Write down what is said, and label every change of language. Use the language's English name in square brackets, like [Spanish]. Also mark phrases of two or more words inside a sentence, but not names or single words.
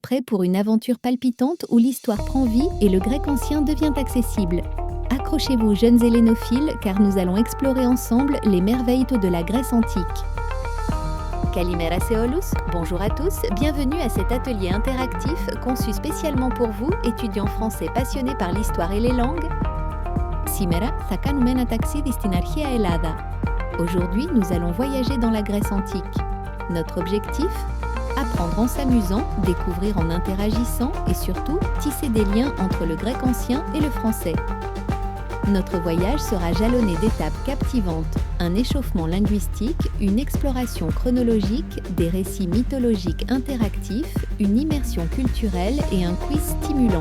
[French] prêts pour une aventure palpitante où l'histoire prend vie et le grec ancien devient accessible. Accrochez-vous jeunes hellénophiles car nous allons explorer ensemble les merveilles de la Grèce antique. [Greek] Καλημέρα σε όλους, [French] bonjour à tous, bienvenue à cet atelier interactif conçu spécialement pour vous, étudiants français passionnés par l'histoire et les langues. [Greek] Σήμερα θα κάνουμε ένα ταξίδι στην αρχαία Ελλάδα. [French] Aujourd'hui, nous allons voyager dans la Grèce antique. Notre objectif ? Apprendre en s'amusant, découvrir en interagissant et surtout tisser des liens entre le grec ancien et le français. Notre voyage sera jalonné d'étapes captivantes, un échauffement linguistique, une exploration chronologique, des récits mythologiques interactifs, une immersion culturelle et un quiz stimulant.